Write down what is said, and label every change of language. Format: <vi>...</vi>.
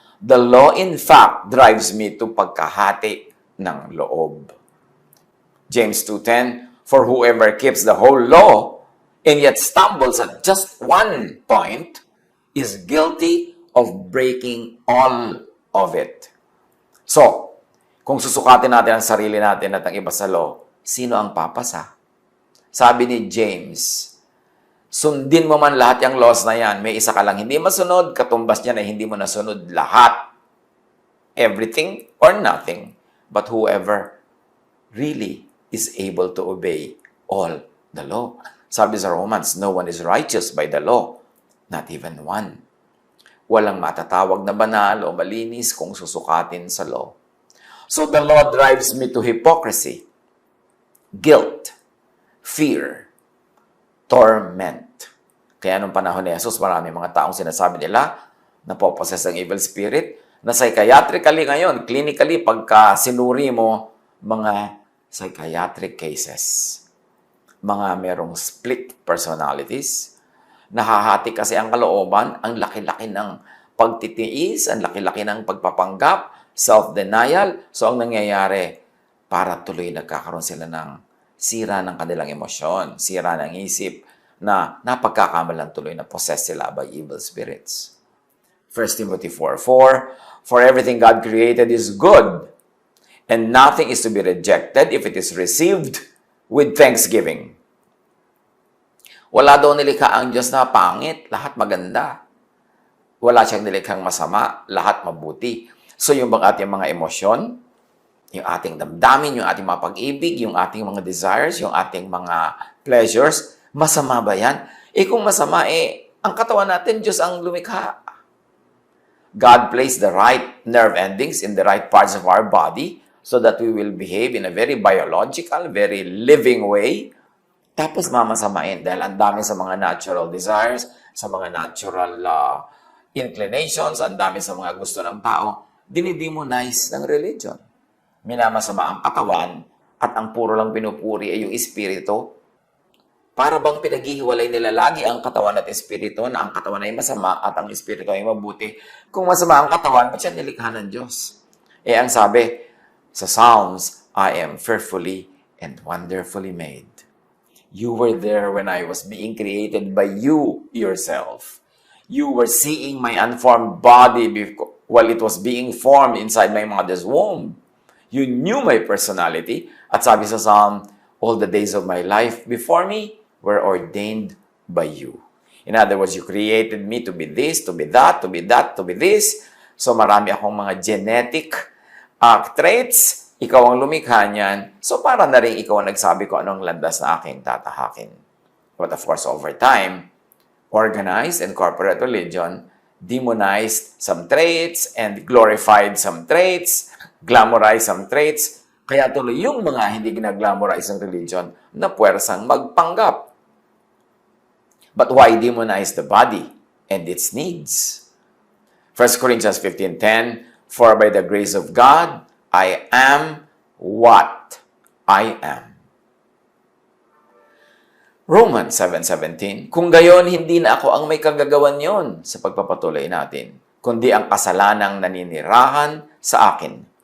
<en>The law, in fact, drives me to</en> <tl>pagkahati ng loob.</tl> <en>James 2:10, "For whoever keeps the whole law and yet stumbles at just one point is guilty of breaking all of it." So,</en> <tl>Kung susukatin natin ang sarili natin at ang iba sa law, sino ang papasa? Sabi ni James, sundin mo man lahat yung laws na yan, may isa ka lang hindi masunod, katumbas niya na hindi mo nasunod lahat.</tl> <en>Everything or nothing, but whoever really is able to obey all the law.</en> <tl>Sabi sa</tl> <en>Romans, no one is righteous by the law, not even one.</en> <tl>Walang matatawag na banal o malinis kung susukatin sa law.</tl> <en>So the law drives me to hypocrisy, guilt, fear, torment.</en> <tl>Kaya nung panahon ni Jesus, marami mga taong sinasabi nila, napoposes ang evil spirit, na psychiatrically ngayon, clinically, pagka sinuri mo, mga psychiatric cases, mga merong split personalities, nahahati kasi ang kalooban, ang laki-laki ng pagtitiis, ang laki-laki ng pagpapanggap, self-denial. So, ang nangyayari, para tuloy nagkakaroon sila ng sira ng kanilang emosyon, sira ng isip, na napagkakamalan tuloy na possess sila by evil spirits.</tl> <en>1 Timothy 4:4, for everything God created is good, and nothing is to be rejected if it is received with thanksgiving.</en> <tl>Wala daw nilikha ang Diyos na pangit, lahat maganda. Wala siyang nilikhang masama, lahat mabuti. So yung ating mga emosyon, yung ating damdamin, yung ating mga pag-ibig, yung ating mga desires, yung ating mga pleasures, masama ba yan? Kung masama, ang katawan natin, Diyos ang lumikha.</tl> <en>God placed the right nerve endings in the right parts of our body so that we will behave in a very biological, very living way.</en> <tl>Tapos mamasamain dahil ang dami sa mga natural desires, sa mga natural inclinations, ang dami sa mga gusto ng tao, dinidemonize ng religion. Minamasama ang katawan at ang puro lang pinupuri ay yung espiritu. Para bang pinaghihiwalay nila lagi ang katawan at espiritu na ang katawan ay masama at ang espiritu ay mabuti. Kung masama ang katawan, ba't siya nilikha ng Diyos? Ang sabi sa</tl> <en>Psalms, I am fearfully and wonderfully made. You were there when I was being created by you yourself. You were seeing my unformed body while it was being formed inside my mother's womb. You knew my personality.</en> <tl>At sabi sa</tl> <en>Psalm, all the days of my life before me were ordained by you. In other words, you created me to be this, to be that, to be that, to be this.</en> <tl>So marami akong mga genetic traits. Ikaw ang lumikha niyan. So para na rin ikaw ang nagsabi ko anong landas na aking tatahakin.</tl> <en>But of course, over time, organized and corporate religion demonized some traits and glorified some traits, glamorized some traits.</en> <tl>Kaya tuloy yung mga hindi ginaglamorize ng religion na puwersang magpanggap.</tl> <en>But why demonize the body and its needs? 1 Corinthians 15:10, for by the grace of God, I am what I am.</en> <tl>Romans 7:17, kung gayon, hindi na ako ang may kagagawan yon sa pagpapatuloy natin, kundi ang kasalanang naninirahan sa akin.</tl>